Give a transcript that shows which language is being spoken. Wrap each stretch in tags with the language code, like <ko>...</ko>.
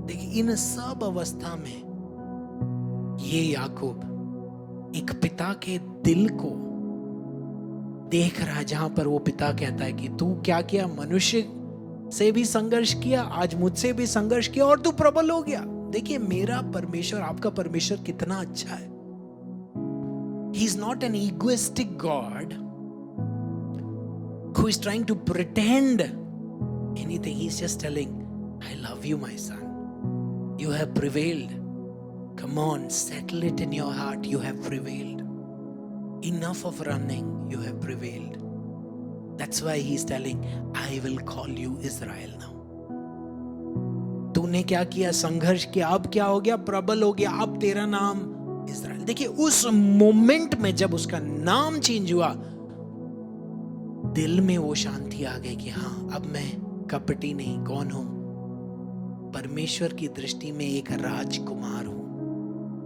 <hi>देखिए इन सब अवस्था में ये याकूब एक पिता के दिल को देख रहा है, जहां पर वो पिता कहता है कि तू क्या किया, मनुष्य से भी संघर्ष किया, आज मुझसे भी संघर्ष किया और तू प्रबल हो गया। देखिए मेरा परमेश्वर, आपका परमेश्वर कितना अच्छा है।</hi> <en>He is not an egoistic God who is trying to pretend anything. He is just telling, I love you, my son. You have prevailed. Come on, settle it in your heart. You have prevailed. Enough of running. You have prevailed. That's why he is telling, I will call you Israel now.</en> <hi>तूने क्या किया, संघर्ष किया, अब क्या हो गया, प्रबल हो गया, अब तेरा नाम इज़राइल। देखिए उस मोमेंट में जब उसका नाम चेंज हुआ, दिल में वो शांति आ गई कि हाँ, अब मैं कपटी नहीं, कौन हूं, परमेश्वर की दृष्टि में एक राजकुमार हूं।</hi>